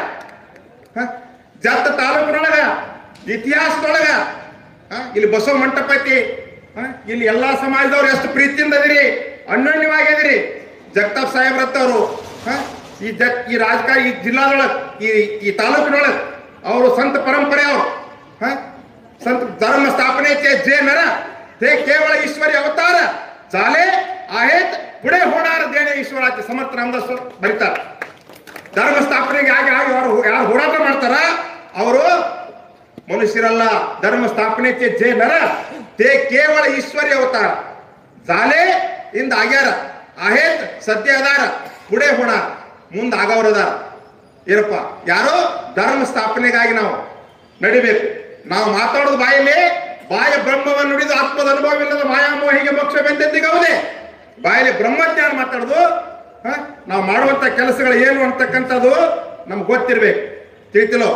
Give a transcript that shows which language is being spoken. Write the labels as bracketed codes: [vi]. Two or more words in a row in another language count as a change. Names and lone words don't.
[kn] ಜತ್ತ ತಾಲೂಕಿನೊಳಗ ಇತಿಹಾಸದೊಳಗ ಇಲ್ಲಿ ಬಸವ ಮಂಟಪ ಐತಿ. ಇಲ್ಲಿ ಎಲ್ಲಾ ಸಮಾಜದವ್ರು ಎಷ್ಟು ಪ್ರೀತಿಯಿಂದ ಅದಿರಿ, ಅನ್ಯೋನ್ಯವಾಗಿದಿರಿ. ಜಗತಾಪ್ ಸಾಹೇಬ್ರತ್ತವರು ಈ ರಾಜಕಾರಣ, ಈ ಜಿಲ್ಲಾದೊಳಗ, ಈ ತಾಲೂಕಿನೊಳಗ ಅವರು ಸಂತ ಪರಂಪರೆ, ಅವರು [mr] संत धर्म स्थापनेचे जे नर ते केवळ ईश्वरी अवतार झाले आहेत, पुढे होणार देणे ईश्वराचे. समर्थ रामदास बरीतात. [kn] ಧರ್ಮ ಸ್ಥಾಪನೆಗೆ ಯಾರು ಹೋರಾಟ ಮಾಡ್ತಾರ ಅವರು ಮನುಷ್ಯರಲ್ಲ. ಧರ್ಮ ಸ್ಥಾಪನೆಗೆ [mr] जे नर ते केवळ ईश्वरी अवतार झाले, [kn] ಇಂದ ಆಗ್ಯಾರ, आहेत, ಸದ್ಯ ಅದಾರ, [mr] पुढे होणार, [kn] ಮುಂದೆ ಆಗವರದಾರ. ಏನಪ್ಪ, ಯಾರೋ ಧರ್ಮ ಸ್ಥಾಪನೆಗಾಗಿ ನಾವು ನಡಿಬೇಕು. ನಾವು ಮಾತಾಡೋದು ಬಾಯಲ್ಲಿ ಬಾಯ ಬ್ರಹ್ಮವನ್ನು ನುಡಿದು ಆತ್ಮದ ಅನುಭವವಿಲ್ಲದ ಮಾಯಾಮೋಹಿಗೆ ಮೋಕ್ಷವೆಂದೆಂದಿಗವುದೇ. ಬಾಯಲ್ಲಿ ಬ್ರಹ್ಮಜ್ಞಾನ ಮಾತಾಡೋದು. ನಾವು ಮಾಡುವಂತ ಕೆಲಸಗಳು ಏನು ಅಂತಕ್ಕಂಥದ್ದು ನಮ್ಗೆ ಗೊತ್ತಿರ್ಬೇಕು, ತಿಳಿತಿಲೋ.